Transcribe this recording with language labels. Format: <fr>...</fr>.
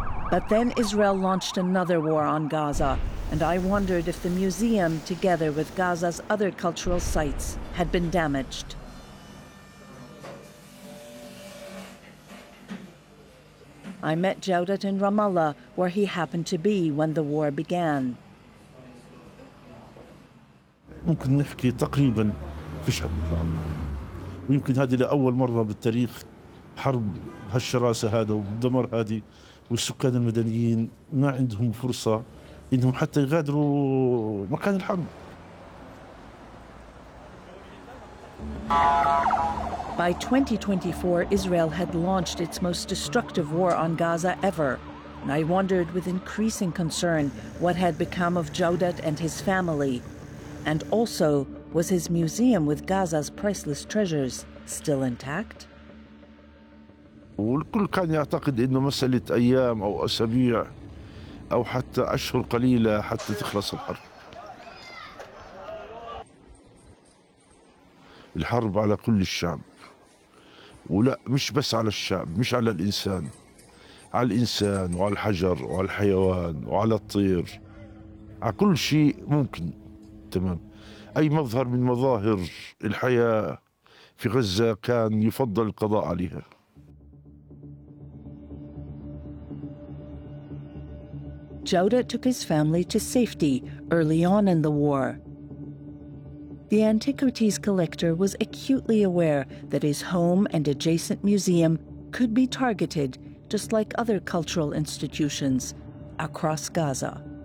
<en>But then Israel launched another war on Gaza, and I wondered if the museum, together with Gaza's other cultural sites, had been damaged. I met Jawdet in Ramallah, where he happened to be when the war began.</en> <ar>ممكن نحكي تقريبا في شهر رمضان. ويمكن هذه لأول مرة بالتاريخ حرب هالشراسة هذا والدمار هذه والسكان المدنيين ما عندهم فرصة إنهم حتى يغادروا مكان الحرب.</ar> <en>By 2024, Israel had launched its most destructive war on Gaza ever. And I wondered with increasing concern what had become of Jawdet and his family. And also, was his museum with Gaza's priceless treasures still intact?</en> <ar>والكل كان يعتقد إنه مسألة أيام أو أسابيع أو حتى أشهر قليلة حتى تخلص الحرب. الحرب على كل الشعب. ولا مش بس على الشعب مش على الإنسان على الإنسان وعلى الحجر وعلى الحيوان وعلى الطير على كل شيء ممكن تمام أي مظهر من مظاهر الحياة في غزة كان يفضل القضاء عليها</ar> <en>Jawdet took his family to safety early on in the war. The antiquities collector was acutely aware that his home and adjacent museum could be targeted, just like other cultural institutions across Gaza.</en>